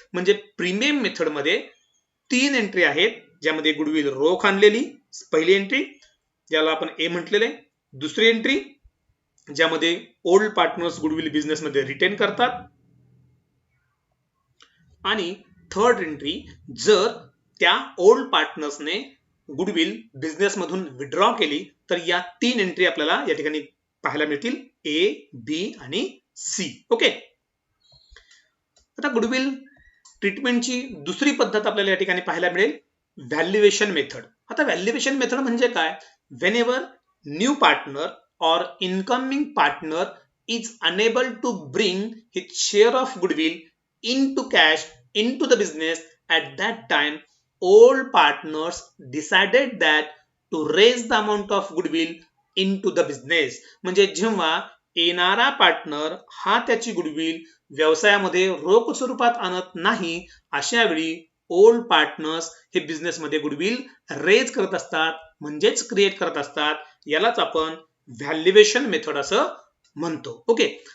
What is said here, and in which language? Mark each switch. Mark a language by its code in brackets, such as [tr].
[mr] म्हणजे premium method मध्ये तीन एंट्री आहेत, ज्यामध्ये गुडविल रोख आणलेली पहिली एंट्री ज्याला आपण ए म्हटलेले, दुसरी एंट्री ज्यामध्ये ओल्ड पार्टनर्स गुडविल बिझनेस मध्ये रिटेन करतात, आणि थर्ड एंट्री जर त्या ओल्ड पार्टनर्सने गुडविल बिझनेस मधून विथड्रॉ केली तर या तीन एंट्री आपल्याला या ठिकाणी पाहायला मिळतील ए, बी आणि सी. ओके. आता गुडविल ट्रीटमेंटची दुसरी पद्धत आपल्याला या ठिकाणी पाहायला मिळेल व्हॅल्युएशन मेथड. आता व्हॅल्युएशन मेथड म्हणजे काय, [en] whenever new partner or incoming partner is unable to bring his share of goodwill into cash into the business, at that time all partners decided that to raise the amount of goodwill into the business. [mr] म्हणजे जेव्हा येणारा partner हा त्याची goodwill व्यवसायामध्ये रोख स्वरूपात आणत नाही अशा वेळी ओल्ड पार्टनर्स हे बिझनेस मध्ये गुडविल रेज करत असतात, म्हणजेच क्रिएट करत असतात. यालाच आपण व्हॅल्युएशन मेथड असं म्हणतो. ओके.